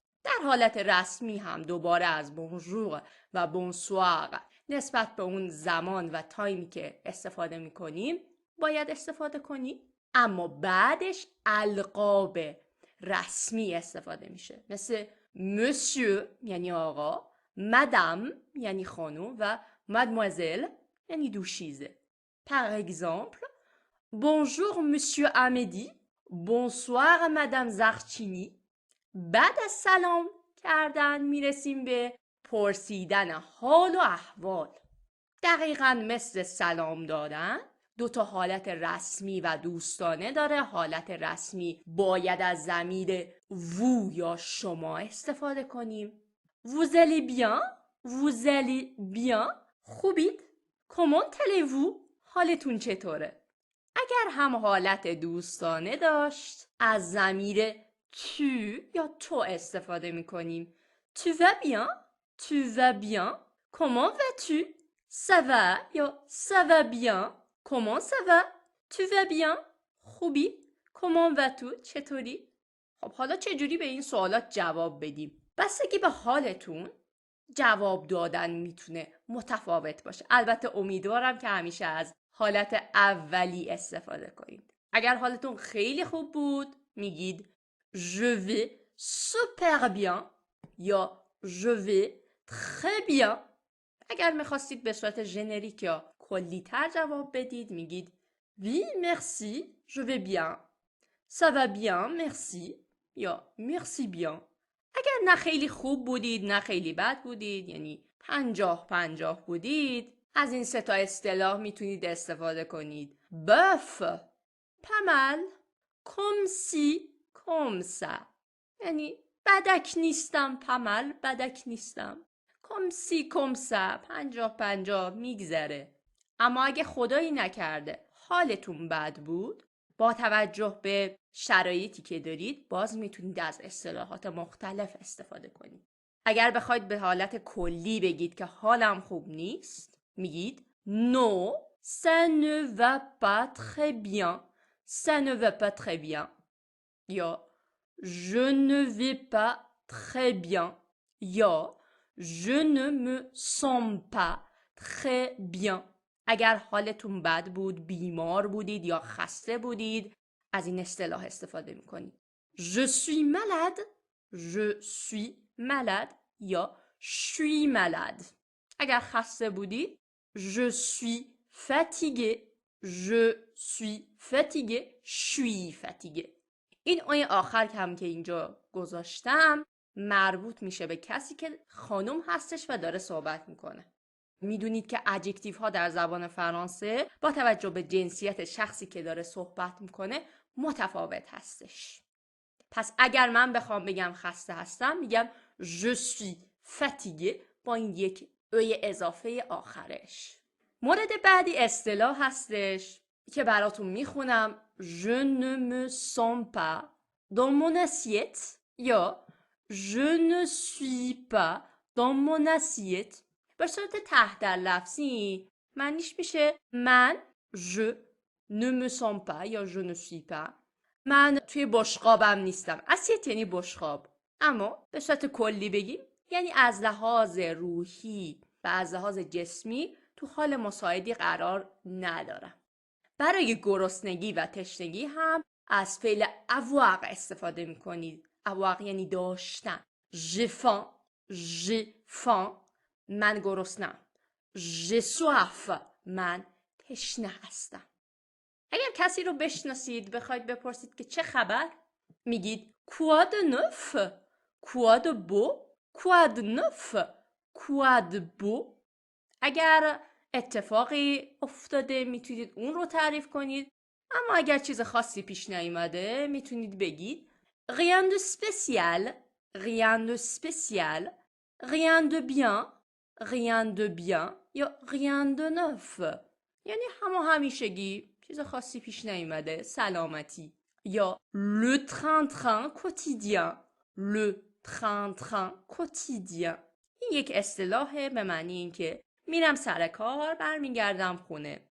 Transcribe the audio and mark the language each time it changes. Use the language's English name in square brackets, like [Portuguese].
[Persian] در حالت رسمی هم دوباره از بونژور و بونسوار نسبت به اون زمان و تایمی که استفاده میکنیم باید استفاده کنیم، اما بعدش القاب رسمی استفاده میشه، مثل مسیو یعنی آقا، مدام یعنی خانم و مادموازل یعنی دوشیزه. [French] par exemple bonjour monsieur احمدی، bonsoir madame زرچینی. [Persian] بعد از سلام کردن میرسیم به پرسیدن حال و احوال. دقیقاً مثل سلام دادن 2 تا حالت رسمی و دوستانه داره. حالت رسمی باید از ضمیر vous یا شما استفاده کنیم. [French] Vous allez bien؟ Vous allez bien؟ [Persian] خوبید؟ [French] Comment allez-vous؟ [Persian] حالتون چطوره؟ اگر هم حالت دوستانه داشت از ضمیر tu یا تو استفاده میکنیم. [French] Tu vas bien؟ Tu vas bien؟ Comment vas-tu؟ Ça va یا ça va bien؟ Comment ça va؟ Tu vas bien؟ [Persian] خوبی؟ [French] Comment vas-tu؟ [Persian] چطوری؟ خب حالا چجوری به این سوالات جواب بدیم؟ بستگی به حالتون جواب دادن میتونه متفاوت باشه. البته امیدوارم که همیشه از حالت اولی استفاده کنید. اگر حالتون خیلی خوب بود میگید [French] je vais super bien یا je vais très bien. [Persian] اگر میخواستید به صورت ژنریک یا کلی تر جواب بدید میگید [French] oui merci je vais bien، ça va bien merci [Persian] یا [French] merci bien. [Persian] اگر نه خیلی خوب بودید نه خیلی بد بودید، یعنی 50-50 بودید، از این سه تا اصطلاح میتونید استفاده کنید. بف، پمل، کمسی، کمسا، یعنی بدک نیستم پمل، بدک نیستم، کمسی کمسا، 50-50 میگذره. اما اگه خدایی نکرده حالتون بد بود، با توجه به شرایطی که دارید باز میتونید از اصطلاحات مختلف استفاده کنید. اگر بخواید به حالت کلی بگید که حالم خوب نیست، میگید [French] No, ça ne va pas très bien. Ça ne va pas très bien. یا Je ne vais pas très bien. یا Je ne me sens pas très bien. [Persian] اگر حالتون بد بود، بیمار بودید یا خسته بودید، از این اصطلاح استفاده میکنید. [French] Je suis malade. Je suis malade. یا Je suis malade. [Persian] اگر خسته بودید، [French] Je suis fatigué. Je suis fatigué. Je suis fatigué. [Persian] این اوی آخر هم که اینجا گذاشتم مربوط میشه به کسی که خانم هستش و داره صحبت میکنه. میدونید که ادجکتیو ها در زبان فرانسه با توجه به جنسیت شخصی که داره صحبت میکنه متفاوت هستش. پس اگر من بخوام بگم خسته هستم میگم [French] Je suis fatigué [Persian] با این یک اوی اضافه آخرش. مورد بعدی اصطلاح هستش که براتون میخونم. [French] Je ne me sens pas dans mon assiette یا Je ne suis pas dans mon assiette. [Persian] به صورت تحت لفظی معنیش میشه من [French] je ne me sens pas [Persian] یا [French] je ne suis pas. [Persian] من توی بشقابم نیستم. اسیت یعنی بشقاب. اما به صورت کلی بگیم یعنی از لحاظ روحی و از لحاظ جسمی تو حال مساعدی قرار ندارم. برای گرسنگی و تشنگی هم از فعل avoir استفاده میکنید. avoir یعنی داشتن. [French] j'ai faim. j'ai faim. [Persian] من گرسنم. [French] j'ai soif. [Persian] من تشنه هستم. اگر کسی رو بشناسید بخواید بپرسید که چه خبر، میگید [French] quoi de neuf. quoi de beau. quoi de neuf. quoi de beau. [Persian] اگر اتفاقی افتاده میتونید اون رو تعریف کنید، اما اگر چیز خاصی پیش نیامده میتونید بگید [French] rien de spécial. rien de spécial. rien de bien. rien de bien یا rien de neuf. [Persian] یعنی همیشگی، چیز خاصی پیش نیامده، سلامتی. [French] یا le train-train quotidien. le train-train quotidien. [Persian] این یک اصطلاحه به معنی این که میرم سر کار برمیگردم خونه.